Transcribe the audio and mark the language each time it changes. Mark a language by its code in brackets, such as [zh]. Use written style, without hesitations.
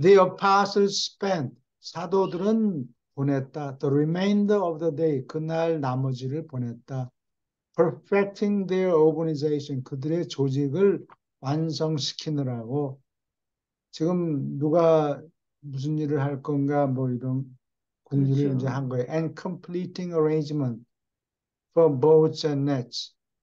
[en] The apostles spent [ko] 사도들은 보냈다. [en] The remainder of the day [ko] 그날 나머지를 보냈다. [en] Perfecting their organization [ko] 그들의 조직을 완성시키느라고 지금 누가 무슨 일을 할 건가 뭐 이런 궁리를 그렇죠. 이제 한 거예요. [en] And completing arrangement for boats and nets.